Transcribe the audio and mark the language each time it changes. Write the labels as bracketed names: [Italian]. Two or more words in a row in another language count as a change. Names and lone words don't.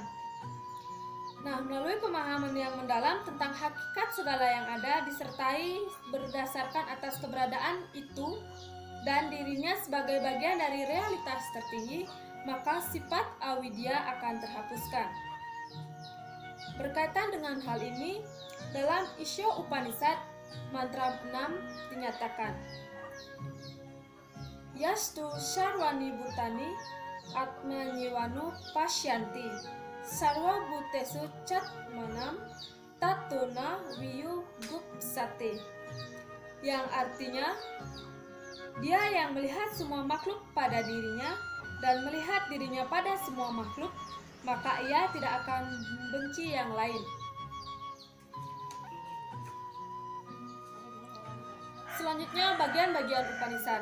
[Indonesian] Nah, melalui pemahaman yang mendalam tentang hakikat segala yang ada, disertai berdasarkan atas keberadaan itu dan dirinya sebagai bagian dari realitas tertinggi, maka sifat avidya akan terhapuskan. Berkaitan dengan hal ini, dalam Ishyo Upanishad mantra 6 dinyatakan, Yastu [Sanskrit] सर्वाणि भूतानि आत्म न्येवानु पश्यति सर्व भूतेषु चात् मानं ततो न विजु गुप्सते, [Indonesian] yang artinya dia yang melihat semua makhluk pada dirinya dan melihat dirinya pada semua makhluk, maka ia tidak akan membenci yang lain. Selanjutnya bagian-bagian Upanishad.